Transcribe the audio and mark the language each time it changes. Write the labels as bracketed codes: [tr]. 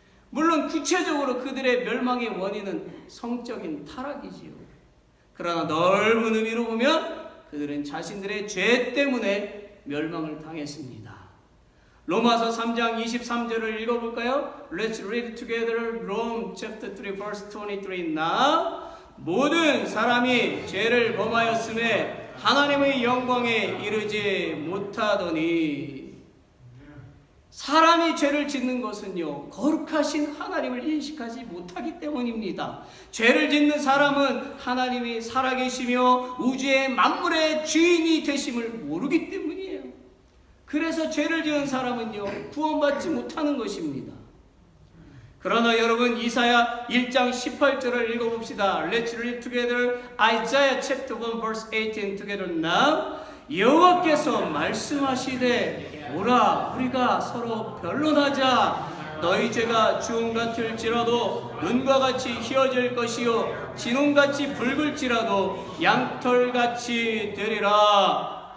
[ko] 물론 구체적으로 그들의 멸망의 원인은 성적인 타락이지요. 그러나 넓은 의미로 보면 그들은 자신들의 죄 때문에 멸망을 당했습니다. 로마서 3장 23절을 읽어볼까요? [en] Let's read together Rome chapter 3 verse 23 now. [ko] 모든 사람이 죄를 범하였음에 하나님의 영광에 이르지 못하더니. 사람이 죄를 짓는 것은요, 거룩하신 하나님을 인식하지 못하기 때문입니다. 죄를 짓는 사람은 하나님이 살아계시며 우주의 만물의 주인이 되심을 모르기 때문이에요. 그래서 죄를 지은 사람은요, 구원받지 못하는 것입니다. 그러나 여러분, 이사야 1장 18절을 읽어봅시다. [en] Let's read together Isaiah chapter 1 verse 18 together now. [ko] 여호와께서 말씀하시되 오라, 우리가 서로 변론하자. 너희 죄가 주홍 같을지라도 눈과 같이 희어질 것이요 진홍같이 붉을지라도 양털같이 되리라.